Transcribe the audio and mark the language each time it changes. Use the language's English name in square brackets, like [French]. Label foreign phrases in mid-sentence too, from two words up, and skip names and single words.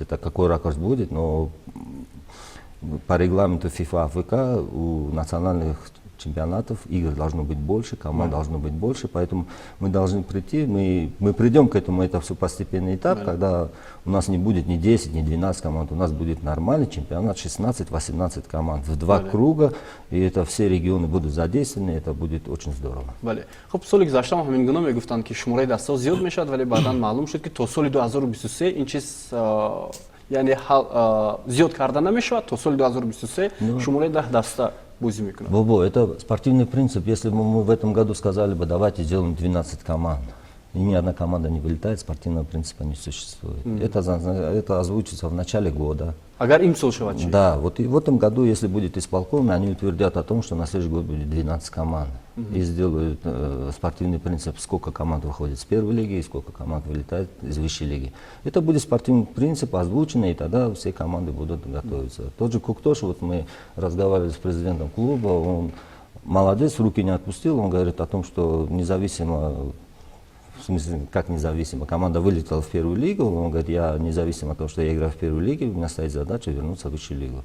[Russian] Это какой ракурс будет, но по регламенту FIFA АФК у национальных чемпионатов игр должно быть больше, команд должно быть больше, поэтому мы должны прийти, мы придем к этому, это все постепенный этап, когда у нас не будет ни 10, ни 12 команд, у нас будет нормальный чемпионат, 16-18 команд в 2 круга, и это все регионы будут задействованы, это будет очень здорово. [Tajik] бале. Хоб соли гузаштам ҳамин гуна мегуфтанд ки шумораи дастҳо зиёд мешавад, вале баъдан маълум шуд ки то соли 2023 ин чиз яъне зиёд карда намешавад, то соли 2023 шумораи 10 даста бозӣ мекунад. [Russian] Бобо, это спортивный принцип. Если бы мы в этом году сказали бы, давайте сделаем 12 команд, и ни одна команда не вылетает, спортивного принципа не существует. Это озвучится в начале года. [Tajik] Агар имсол шавад чи? [Russian] Да, вот и в этом году, если будет исполком, они утвердят о том, что на следующий год будет 12 команд. И сделают спортивный принцип, сколько команд выходит с первой лиги и сколько команд вылетает из высшей лиги. Это будет спортивный принцип озвученный, и тогда все команды будут готовиться. Тот же Куктош, вот мы разговаривали с президентом клуба, он молодец, руки не отпустил, он говорит о том, что независимо, в смысле, как независимо, команда вылетела в первую лигу, он говорит, я независимо от того, что я играю в первой лиге, у меня стоит задача вернуться в высшую лигу.